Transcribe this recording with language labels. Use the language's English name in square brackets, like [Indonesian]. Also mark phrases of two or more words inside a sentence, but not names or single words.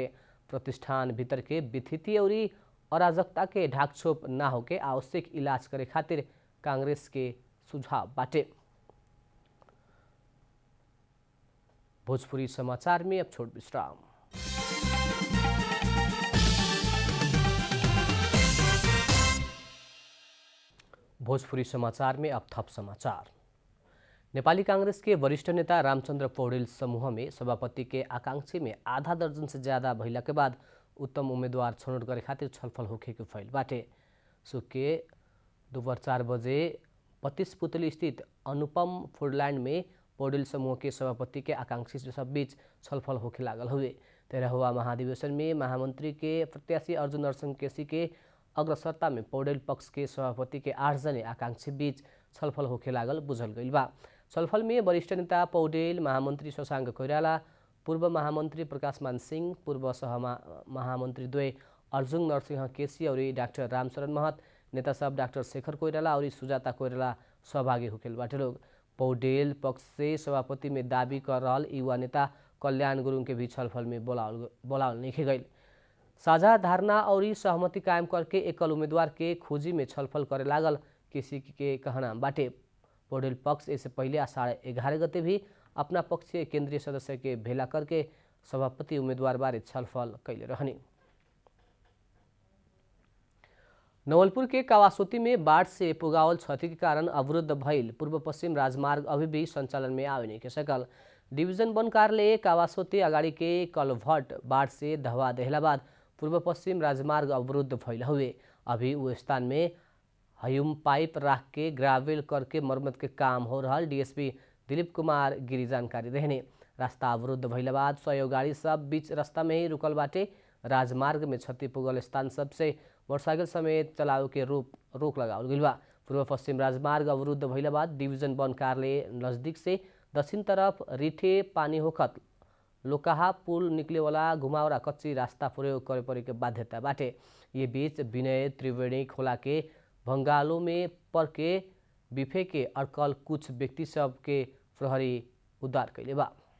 [Bhojpuri] प्रतिष्ठान भीतर के विथिति और अराजकता के ढाकछोप ना होके आवश्यक इलाज करे खातिर कांग्रेस के सुझाव बाटे। भोजपुरी समाचार में अब छोट विश्राम। भोजपुरी समाचार में अब थप समाचार। नेपाली कांग्रेस के वरिष्ठ नेता रामचंद्र पौडेल समूह में सभापति के आकांक्षी में आधा दर्जन से ज्यादा भइला के बाद उत्तम उम्मीदवार छनौट करे खातिर छलफल होखे के फैल बाटे। सुके दोपहर 4 बजे 32 पुतली स्थित अनुपम फूडलैंड में पौडेल समूह के सभापति के आकांक्षी सब बीच छलफल होखे लागल हुए। 13वां महाधिवेशन में महामंत्री के प्रत्याशी अर्जुन नरसिंह केसी के अग्रसरता में पौडेल पक्ष के सभापति के 8 जने आकांक्षी बीच छलफल होखे लागल बुझल गइल बा। छलफल में वरिष्ठ नेता पौडेल, महामंत्री शशांक कोइराला, पूर्व महामंत्री प्रकाशमान सिंह, पूर्व सह महामंत्री द्वय अर्जुन नरसिंह केसी और डाक्टर रामचरण महत, नेता सब डाक्टर शेखर कोइराला और सुजाता कोइराला सहभागी होखेल बाटे लोग। पौडेल पक्ष से सभापति में दावी कर रहल युवा नेता कल्याण गुरुङ के भी छलफल में बोलावल नहीं गई। साझा धारणा और सहमति कायम करके एकल उम्मीदवार के खोजी में छलफल करे लागल किसी के कहना बाटे। पौडेल पक्ष इससे पहले 11:30 गते भी अपना पक्षीय केंद्रीय सदस्य के भेला करके सभापति उम्मीदवार बारे छलफल कैले रहनी। नवलपुर के कावासोती में बाढ़ से पुगावल क्षति के कारण अवरुद्ध भइल पूर्व पश्चिम राजमार्ग अभी भी संचालन में आवे नहीं के सकल। डिवीजन वन कार्यालय कावासोती अगाडि के कलभट बाढ़ से दहवा देहला बाद पूर्व पश्चिम राजमार्ग अवरुद्ध भइल हुए। अभी वो स्थान में [English] hume pipe [Bhojpuri] राख के ग्रावेल करके मरम्मत के काम हो रहा। डीएसपी दिलीप कुमार गिरी जानकारी देहने। रास्ता अवरुद्ध भइला बाद 100 गाड़ी सब बीच रास्ता में ही रुकल बाटे। राजमार्ग में क्षति पुगल स्थान सबसे मोटरसाइकिल समेत चलावे के रोक लगावल गइल बा। पूर्व पश्चिम राजमार्ग अवरुद्ध भइला बाद डिवीजन वन कार्यालय नजदीक से दक्षिण तरफ रिठे पानी होखत लोकाहा पुल निकले वाला घुमावरा कच्ची रास्ता प्रयोग करे पड़े के बाध्यता बाटे। ये बीच विनय त्रिवेणी खोला के भंगालो में पर के बिफे के अड़कल कुछ व्यक्ति सब के प्रहरी उद्धार कैले बा।